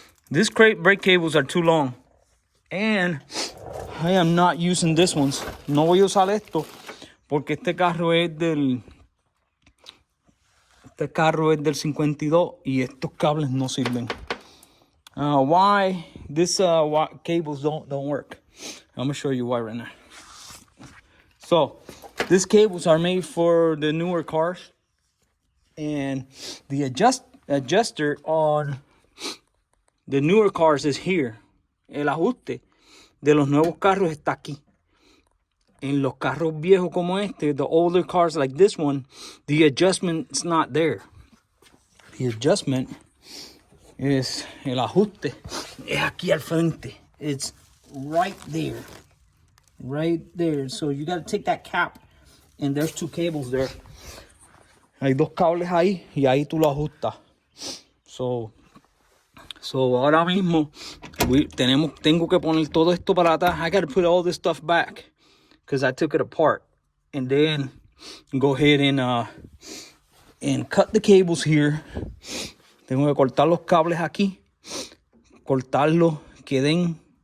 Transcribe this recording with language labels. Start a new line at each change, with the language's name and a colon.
English: These brake cables are too long, and I am not using this ones.
Spanish: No voy a usar esto. Porque este carro es del 52 y estos cables no sirven.
English: Why this cables don't work? I'm gonna show you why right now. So these cables are made for the newer cars, and the adjuster on the newer cars is here.
Spanish: El ajuste de los nuevos carros está aquí. En los carros viejos como este,
English: the older cars like this one, the adjustment's not there. The adjustment is,
Spanish: el ajuste es aquí al frente.
English: It's right there. Right there. So you got to take that cap, and there's 2 cables there.
Spanish: Hay 2 cables ahí, y ahí tú lo ajustas. So ahora mismo tengo que poner todo esto para atrás.
English: I got to put all this stuff back, because I took it apart, and then go ahead and cut the cables here.
Spanish: Tengo que cortar los cables aquí, cortarlos, queden.